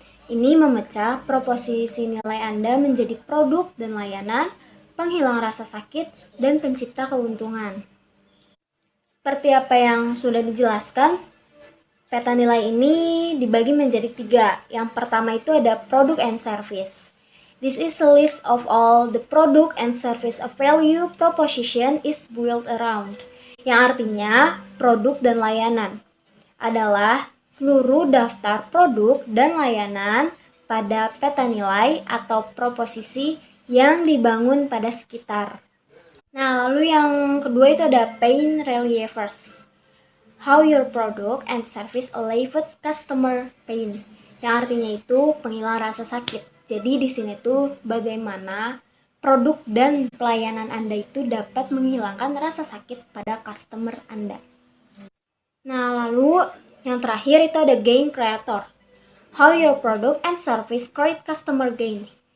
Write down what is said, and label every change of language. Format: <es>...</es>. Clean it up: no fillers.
<id>Ini memecah proposisi nilai Anda menjadi produk dan layanan, penghilang rasa sakit, dan pencipta keuntungan. Seperti apa yang sudah dijelaskan, peta nilai ini dibagi menjadi 3. Yang pertama itu ada product and service.</id> <en>This is a list of all the product and service of value proposition is built around.</en> <id>Yang artinya produk dan layanan adalah seluruh daftar produk dan layanan pada peta nilai atau proposisi yang dibangun pada sekitar. Nah, lalu yang kedua itu ada pain relievers.</id> <en>How your product and service alleviates customer pain.</en> <id>Yang artinya itu penghilang rasa sakit. Jadi di sini tuh bagaimana produk dan pelayanan Anda itu dapat menghilangkan rasa sakit pada customer Anda. Nah, lalu yang terakhir itu ada gain creator.</id> <en>How your product and service create customer gains.</en>